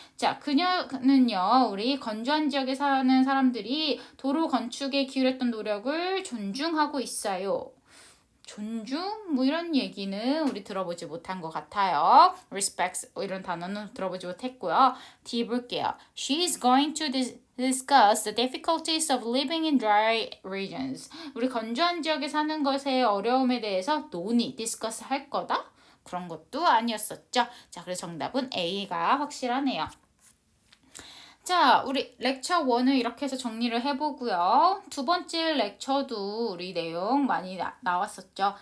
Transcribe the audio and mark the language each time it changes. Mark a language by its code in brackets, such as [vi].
[ko] 자, 그녀는요, 우리 건조한 지역에 사는 사람들이 도로 건축에 기울였던 노력을 존중하고 있어요. 존중? 뭐 이런 얘기는 우리 들어보지 못한 것 같아요. respects 이런 단어는 들어보지 못했고요. D 볼게요. [en] She is going to discuss the difficulties of living in dry regions. [ko] 우리 건조한 지역에 사는 것의 어려움에 대해서 discuss 할 거다? 그런 것도 아니었었죠. 자, 그래서 정답은 A가 확실하네요. 자, 우리 렉처 1을 이렇게 해서 정리를 해보고요. 두 번째 렉처도 우리 내용 많이 나왔었죠.